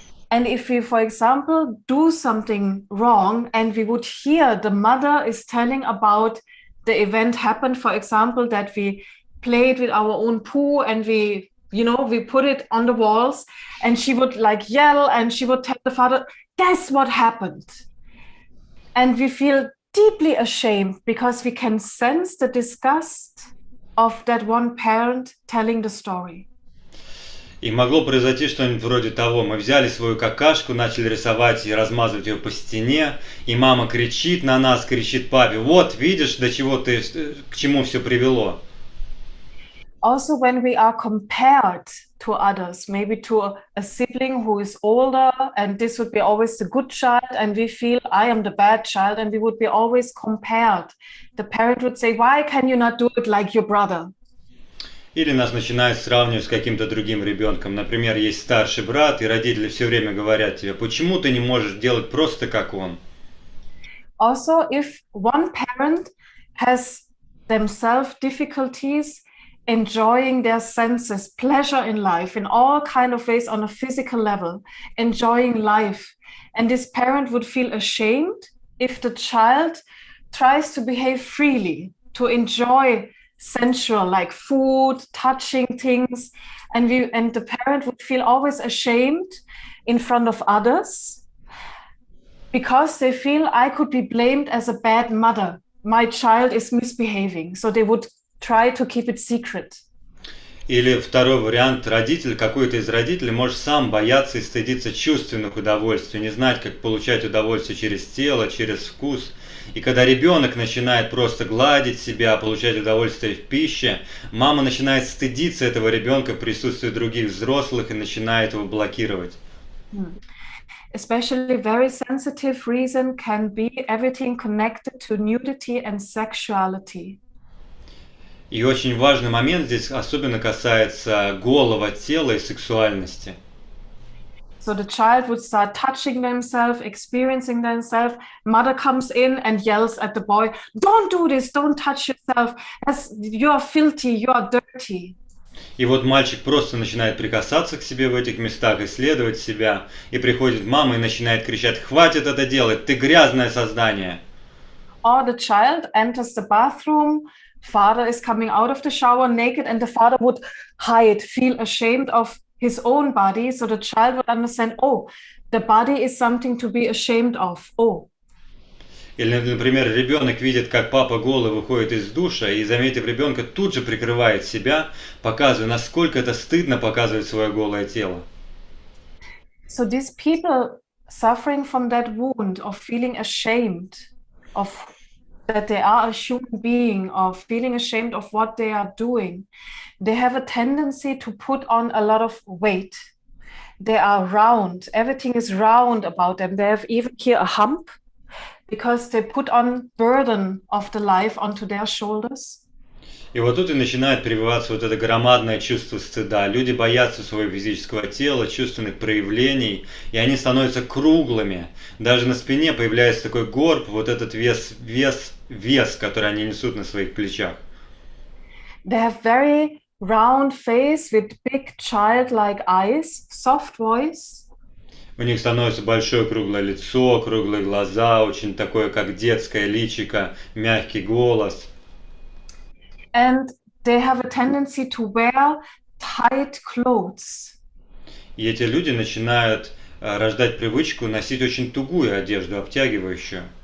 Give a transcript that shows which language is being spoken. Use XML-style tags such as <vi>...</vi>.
<en>And if we, for example, do something wrong and we would hear the mother is telling about the event happened, for example, that we played with our own poo and we put it on the walls, and she would like yell and she would tell the father, guess what happened? And we feel deeply ashamed because we can sense the disgust of that one parent telling the story.</en> <ru>И могло произойти что-нибудь вроде того. Мы взяли свою какашку, начали рисовать и размазывать ее по стене, и мама кричит на нас, кричит папе: вот, видишь, до чего ты, к чему все привело.</ru> <en>Also, when we are compared to others, maybe to a sibling who is older, and this would be always the good child, and we feel I am the bad child, and we would be always compared. The parent would say, why can you not do it like your brother?</en> <ru>Или нас начинают сравнивать с каким-то другим ребенком. Например, есть старший брат, и родители все время говорят тебе: почему ты не можешь делать просто как он?</ru> <en>Also, if one parent has themselves difficulties enjoying their senses, pleasure in life in all kind of ways on a physical level, enjoying life, and this parent would feel ashamed if the child tries to behave freely, to enjoy sensual like food, touching things, and the parent would feel always ashamed in front of others because they feel I could be blamed as a bad mother. My child is misbehaving, so they would try to keep it secret.</en> <ru>Или второй вариант: родитель, какой-то из родителей может сам бояться и стыдиться чувственных удовольствий, не знать, как получать удовольствие через тело, через вкус. И когда ребенок начинает просто гладить себя, получать удовольствие в пище, мама начинает стыдиться этого ребенка в присутствии других взрослых и начинает его блокировать.</ru> <en>Especially very sensitive reason can be everything connected to nudity and sexuality.</en> <ru>И очень важный момент здесь особенно касается голого тела и сексуальности.</ru> <en>So the child would start touching themselves, experiencing themselves. Mother comes in and yells at the boy, don't do this, don't touch yourself. You are filthy, you are dirty.</en> <ru>И вот мальчик просто начинает прикасаться к себе в этих местах, исследовать себя, и приходит мама и начинает кричать: хватит это делать, ты грязное создание.</ru> <en>Or the child enters the bathroom, father is coming out of the shower naked, and the father would hide, feel ashamed of his own body, so the child would understand, oh, the body is something to be ashamed of. Oh.</en> <ru>Или, например, ребенок видит, как папа голый выходит из душа, и, заметив ребенка, тут же прикрывает себя, показывая, насколько это стыдно показывать свое голое тело.</ru> <en>So these people suffering from that wound of feeling ashamed of that they are a human being, of feeling ashamed of what they are doing, they have a tendency to put on a lot of weight. They are round. Everything is round about them. They have even here a hump because they put on burden of the life onto their shoulders.</en> <ru>И вот тут и начинает прививаться вот это громадное чувство стыда. Люди боятся своего физического тела, чувственных проявлений, и они становятся круглыми. Даже на спине появляется такой горб, вот этот вес, который они несут на своих плечах.</ru> <en>They have very round face with big childlike eyes, soft voice.</en> <ru>У них становится большое круглое лицо, круглые глаза, очень такое, как детское личико, мягкий голос.</ru> <en>And they have a tendency to wear tight clothes.</en> <ru>И эти люди начинают рождать привычку носить очень тугую одежду, обтягивающую.</ru>